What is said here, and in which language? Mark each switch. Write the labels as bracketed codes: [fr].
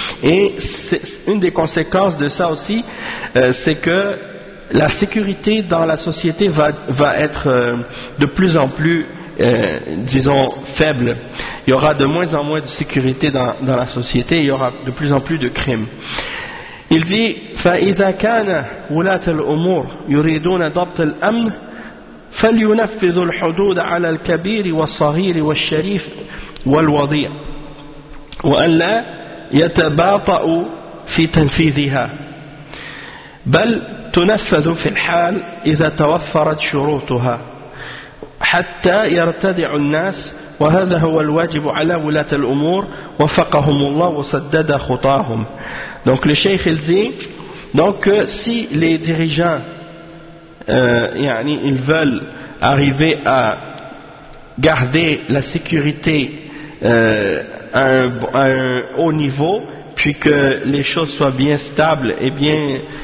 [fr] Et une des conséquences de ça aussi, c'est que la sécurité dans la société va être de plus en plus, disons, faible. Il y aura de moins en moins de sécurité dans la société, il y aura de plus en plus de crimes. Il dit [ar] « فَإِذَا كَانَ وُلَاتَ الْأُمُورِ يُرِيدُونَ ضَبْطَ الْأَمْنِ فَلْيُنَفِّذُ الْحُدُودَ عَلَى الْكَبِيرِ وَالصَّغِيرِ وَالشَّرِيفِ والوضيع وأن لا يتباطأ في تنفيذها بل تنفذ في الحال إذا توفرت شروطها حتى يرتدع الناس وهذا هو الواجب على ولاة الأمور وفقهم الله وسدد خطاهم. [fr] Donc le cheikh il dit donc si les dirigeants ils veulent arriver à garder la sécurité à un haut niveau, puis que les choses soient bien stables et bien